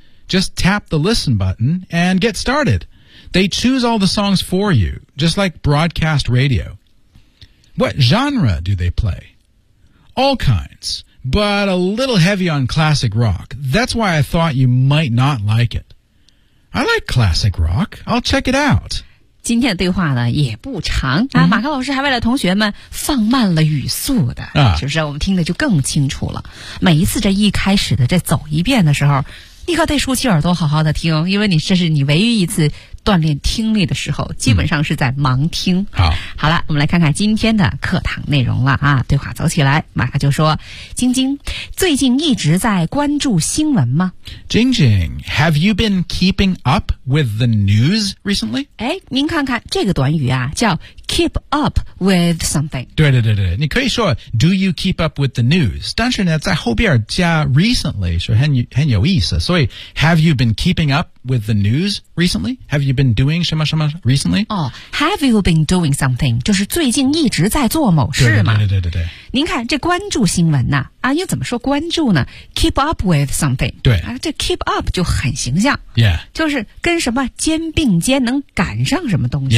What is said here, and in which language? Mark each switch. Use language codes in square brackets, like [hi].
[en] Just tap the listen button and get started. They choose all the songs for you, just like broadcast radio. What genre do they play? All kinds, but a little heavy on classic rock. That's why I thought you might not like it. I like classic rock. I'll check it out. [zh] 今天的对话呢也不长、啊、马克老师还为了同学们放慢了语速的、是不是我们听的就更清楚了。每一次这一开始的这走一遍的时候，你可得竖起耳朵好好的听，因为你这是你唯一一次锻炼听力的时候，基本上是在盲听。好了，我们来看看今天的课堂内容了啊。对话走起来，马克就说，晶晶，最近一直在关注新闻吗？ [en] 晶晶， have you been keeping up with the news recently? [zh] 哎，您看看这个短语啊，叫 [en] keep up with something。 [zh] 对对对对，你可以说 [en] do you keep up with the news? [zh] 但是呢，在后边加 recently 是很有意思。 [en] 所以 have you been keeping up with the news recently? Have you been doing [zh] 什么什么 [en] recently? Oh, have you been doing something? [zh] 就是最近一直在做某事嘛。对对对对对。您看这关注新闻呢、啊、又怎么说关注呢？ [en] Keep up with something。 [zh] 对。啊、这 keep up 就很形象。 [en] Yeah。 [zh] 就是跟什么肩并肩能赶上什么东西。